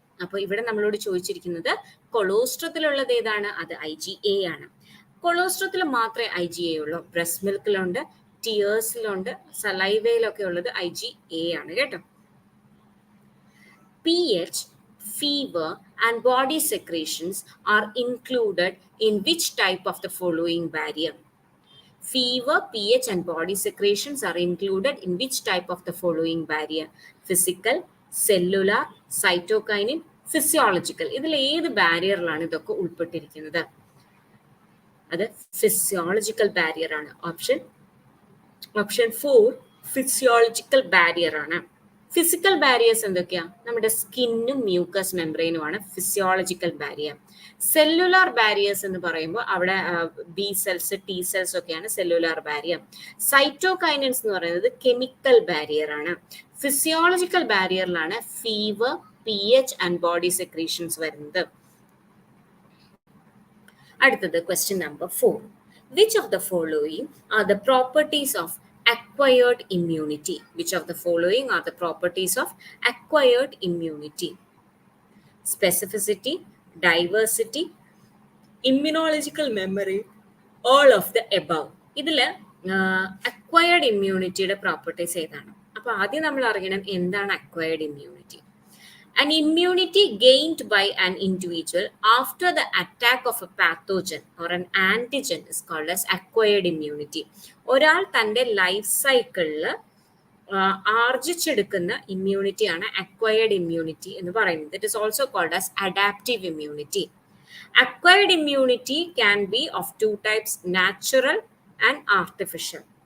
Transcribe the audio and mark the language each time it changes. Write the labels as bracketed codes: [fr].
[ml] അപ്പോൾ ഇവിടെ നമ്മളോട് ചോദിച്ചിരിക്കുന്നത് കൊളോസ്ട്രത്തിലുള്ളത് ഏതാണ്? അത് IgA ആണ്. കൊളോസ്ട്രത്തിൽ മാത്രമേ IgA ഉള്ളൂ. ബ്രസ്റ്റ് മിൽക്കിലുണ്ട്, ടിയേഴ്സിലുണ്ട്, സലൈവയിലൊക്കെ ഉള്ളത് IgA ആണ് കേട്ടോ. [en] pH, fever and body secretions are included in which type of the following barrier? Fever, pH and body secretions are included in which type of the following barrier? Physical, cellular, cytokinin, physiological. [ml] ഇതിൽ ഏത് ബാരിയറിലാണ് ഇതൊക്കെ ഉൾപ്പെട്ടിരിക്കുന്നത്? അത് physiological barrier ആണ്. Option 4 physiological barrier ആണ്. Physical barriers എന്തൊക്കെയാ? നമ്മുടെ സ്കിന്നും mucus മെംബ്രെയിനുമാണ് physiological barrier. Cellular barriers എന്ന് പറയുമ്പോൾ അവിടെ ബി സെൽസ്, ടി സെൽസ് ഒക്കെയാണ് സെല്ലുലാർ ബാരിയർ. സൈറ്റോകൈനൻസ് എന്ന് പറയുന്നത് കെമിക്കൽ ബാരിയർ ആണ്. Physiological ബാരിയറിലാണ് fever, pH and body secretions വരുന്നത്. അടുത്തത് question number 4. [en] Which of the following are the properties of acquired immunity? Which of the following are the properties of acquired immunity? Specificity, diversity, immunological memory, all of the above. [ml] ഇതിൽ acquired ഇമ്മ്യൂണിറ്റിയുടെ properties ഏതാണ്? അപ്പോൾ ആദ്യം നമ്മൾ അറിയണം എന്താണ് acquired immunity. [en] An immunity gained by an individual after the attack of a pathogen or an antigen is called as acquired immunity. [ml] ഒരാൾ തൻ്റെ life സൈക്കിളിൽ ആർജിച്ചെടുക്കുന്ന ഇമ്മ്യൂണിറ്റിയാണ് അക്വയർഡ് ഇമ്മ്യൂണിറ്റി എന്ന് പറയുന്നത്. [en] It is also called as adaptive immunity. Acquired immunity can be of 2 types, natural and artificial.